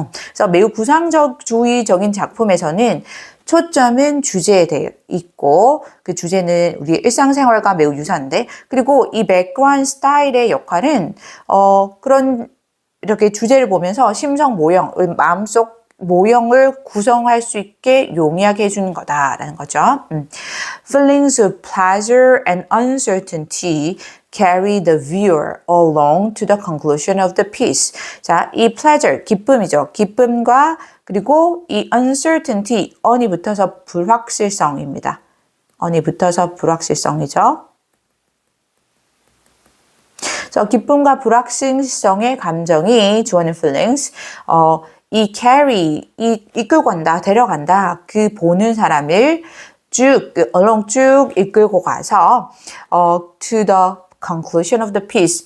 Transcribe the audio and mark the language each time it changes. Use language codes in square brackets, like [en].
[ko] 그래서 매우 구상주의적인 작품에서는 초점은 주제에 되어 있고 그 주제는 우리 일상생활과 매우 유사한데 그리고 이 백그라운드 스타일의 역할은 그런 이렇게 주제를 보면서 심성 모형, 마음속 모형을 구성할 수 있게 용이하게 해주는 거다라는 거죠. [en] Feelings of pleasure and uncertainty carry the viewer along to the conclusion of the piece. [ko] 자, 이 pleasure, 기쁨이죠. 기쁨과 그리고 이 uncertainty, on이 붙어서 불확실성입니다. on이 붙어서 불확실성이죠. 그래서 기쁨과 불확실성의 감정이 주어는 feelings, 이 carry, 이끌고 간다, 데려간다, 그 보는 사람을 쭉, along 쭉 이끌고 가서, [en] to the conclusion of the piece.